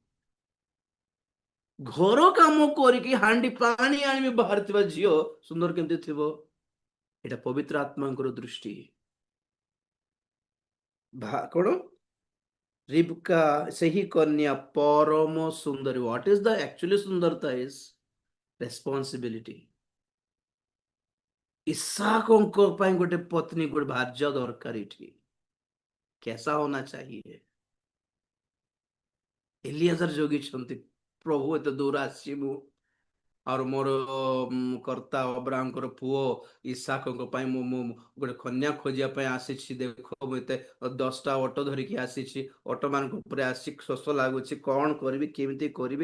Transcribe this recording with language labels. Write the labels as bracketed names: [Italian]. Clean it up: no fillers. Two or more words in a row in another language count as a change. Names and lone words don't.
[Odia] ଘର କାମ କରିକି ହାଣ୍ଡି ପାଣି ଆଣିବି ବାହାରିଥିବା ଝିଅ ସୁନ୍ଦର କେମିତି ଥିବ? ଏଇଟା ପବିତ୍ର ଆତ୍ମାଙ୍କର ଦୃଷ୍ଟି। କଣ? ରିବକା ସେହି କନ୍ୟା ପରମ ସୁନ୍ଦରୀ। [English] What is the actually ସୁନ୍ଦରତା? is responsibility। [Odia] ଇସାକଙ୍କ ପାଇଁ ଗୋଟେ ପତ୍ନୀ, ଗୋଟେ ଭାର୍ଯ୍ୟ ଦରକାର। [Hindi] ଏଠି कैसा होना चाहिए? [Odia] ଏଲିଆଜର ଜଗିଛନ୍ତି, ପ୍ରଭୁ ଏତେ ଦୂର ଆସିଛି ମୁଁ, ଆଉ ମୋର କର୍ତ୍ତା ଅବ୍ରାହମଙ୍କର ପୁଅ ଇସାକଙ୍କ ପାଇଁ ମୁଁ ଗୋଟେ କନ୍ୟା ଖୋଜିବା ପାଇଁ ଆସିଛି। ଦେଖ, ମୁଁ ଏତେ 10ଟା ଅଟୋ ଧରିକି ଆସିଛି, ଅଟୋ ମାନଙ୍କ ଉପରେ ଆସିକି ଶୋଷ ଲାଗୁଛି, କଣ କରିବି, କେମିତି କରିବି?